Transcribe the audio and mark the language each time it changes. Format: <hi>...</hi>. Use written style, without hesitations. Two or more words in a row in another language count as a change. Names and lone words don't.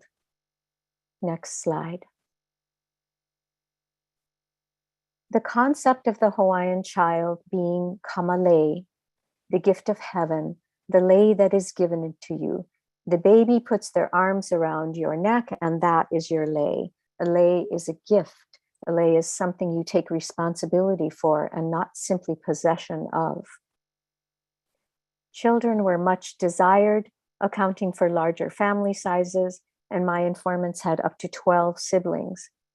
<en>Next slide. The concept of the Hawaiian child being kamale, the gift of heaven, the lei that is given to you. The baby puts their arms around your neck, and that is your lei. A lei is a gift. A lei is something you take responsibility for and not simply possession of. Children were much desired, accounting for larger family sizes, and my informants had up to 12 siblings.</en>